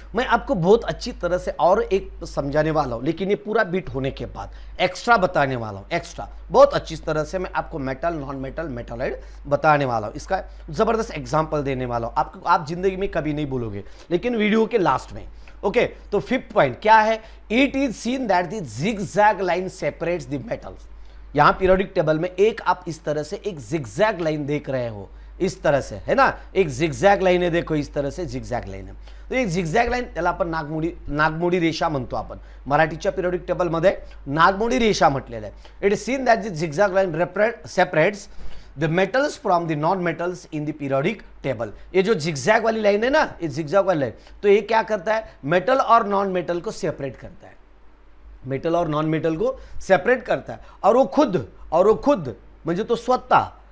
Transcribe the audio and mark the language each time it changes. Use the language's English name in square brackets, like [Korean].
[Hindi] मैं आपको बहुत अच्छी तरह से और एक समझाने वाला हूं, लेकिन ये पूरा बीट होने के बाद एक्स्ट्रा बताने वाला हूं, एक्स्ट्रा बहुत अच्छी तरह से मैं आपको मेटल, नॉन मेटल, मेटॉलॉइड बताने वाला हूं, इसका जबरदस्त एग्जांपल देने वाला हूं आपको, आप जिंदगी में कभी नहीं भूलोगे, लेकिन वीडियो के लास्ट में। ओके, तो 5th पॉइंट क्या है? [English] It is seen that the zigzag line separates the metals. [Hindi] यहां पीरियोडिक टेबल में एक आप इस तरह से एक जिगजैग लाइन देख रहे हो, इस तरह से है ना, एक जिगजैग लाइन है, देखो इस तरह से जिगजैग लाइन है। [Marathi] तो एक जिगजॅग लाईन, त्याला आपण नागमोडी रेषा म्हणतो, आपण मराठीच्या पिरियोडिक टेबल मध्ये नागमोडी रेषा म्हटलेलं आहे। [English] It is seen that the zigzag line separates the metals from the non metals in the periodic table. [Hindi] ये जो जिगजैग वाली लाइन है ना, ये जिगजैग वाली लाइन, तो ये क्या करता है? मेटल और नॉन मेटल को सेपरेट करता है, मेटल और नॉन मेटल को सेपरेट करता है, और वो खुद [Marathi] म्हणजे तो स्वतः